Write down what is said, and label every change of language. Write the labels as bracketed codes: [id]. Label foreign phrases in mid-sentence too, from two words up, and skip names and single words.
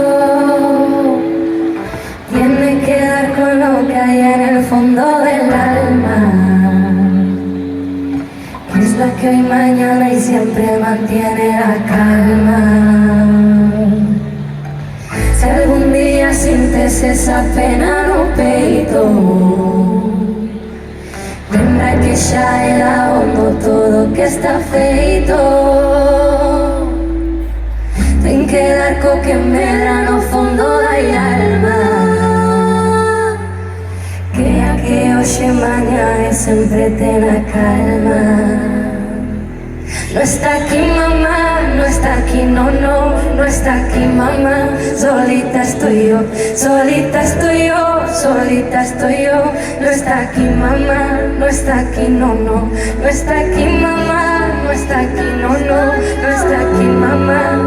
[es] Tiene que dar con lo que hay en el fondo del alma, que es la que hoy, mañana y siempre mantiene la calma. [gl] Si algún día sientes esa pena no peito, lembra que xa era hondo todo que está feito. Ten que dar co que medra no fondo da alma, que a que hoxe mañá e sempre ten a calma. [es] No está aquí mamá, no está aquí, no, no, no está aquí mamá. Solita estoy yo, solita estoy yo, solita estoy yo. No está aquí mamá, no está aquí, no, no, no está aquí mamá, no está aquí, no, no, no está aquí mamá.